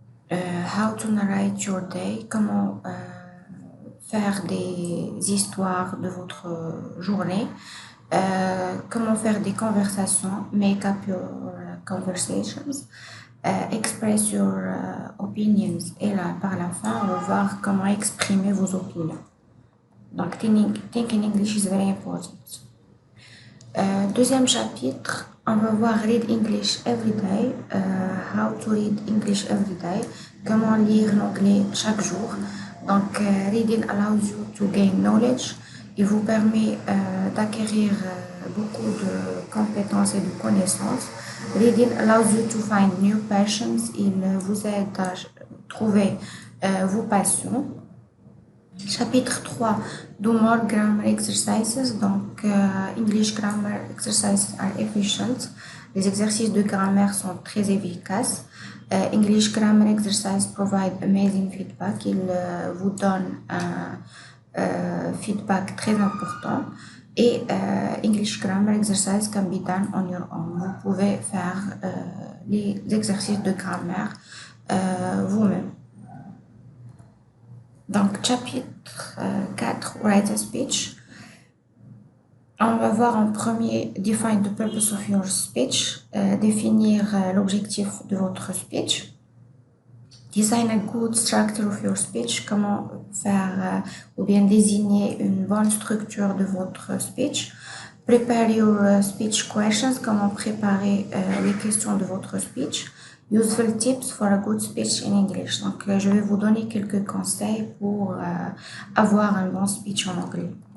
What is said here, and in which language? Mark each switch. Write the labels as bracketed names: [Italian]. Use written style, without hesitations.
[English] How to narrate your day, [French] comment faire des histoires de votre journée. Comment faire des conversations, [English] make up your conversations, express your opinions. [French] Et là, par la fin, on va voir comment exprimer vos opinions. Donc, [English] think in English is very important. [French] Deuxième chapitre, on va voir [English] Read English Every Day, how to read English every day, [French] comment lire l'anglais chaque jour. [English] Donc, reading allows you to gain knowledge. [French] Il vous permet d'acquérir beaucoup de compétences et de connaissances. [English] Reading allows you to find new passions. [French] Il vous aide à trouver vos passions. [English] Chapitre 3, Do More Grammar Exercises. Donc, English Grammar Exercises are efficient. [French] Les exercices de grammaire sont très efficaces. [English] English Grammar Exercises provide amazing feedback. [French] Ils vous donnent un feedback très important. [English] Et English Grammar Exercise can be done on your own. [French] Vous pouvez faire les exercices de grammaire vous-même. Donc, chapitre 4, [English] Write a Speech. [French] On va voir en premier [English] Define the purpose of your speech, [French] définir l'objectif de votre speech. [English] Design a good structure of your speech, [French] comment faire ou bien désigner une bonne structure de votre speech. [English] Prepare your speech questions, [French] comment préparer les questions de votre speech. [English] Useful tips for a good speech in English. [French] Donc, je vais vous donner quelques conseils pour avoir un bon speech en anglais.